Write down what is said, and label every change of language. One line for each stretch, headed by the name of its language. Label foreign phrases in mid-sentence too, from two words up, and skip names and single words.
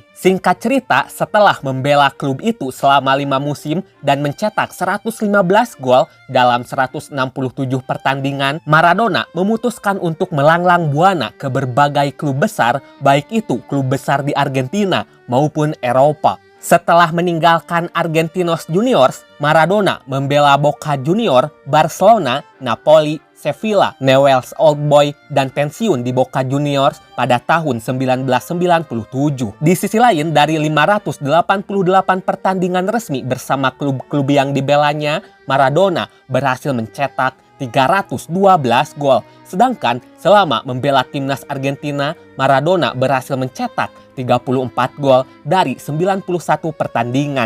Indonesian: Singkat cerita, setelah membela klub itu selama 5 musim dan mencetak 115 gol dalam 167 pertandingan, Maradona memutuskan untuk melanglang buana ke berbagai klub besar, baik itu klub besar di Argentina maupun Eropa. Setelah meninggalkan Argentinos Juniors, Maradona membela Boca Junior, Barcelona, Napoli, Sevilla, Newell's Old Boy, dan pensiun di Boca Juniors pada tahun 1997. Di sisi lain, dari 588 pertandingan resmi bersama klub-klub yang dibelanya, Maradona berhasil mencetak 312 gol. Sedangkan selama membela timnas Argentina, Maradona berhasil mencetak 34 gol dari 91 pertandingan.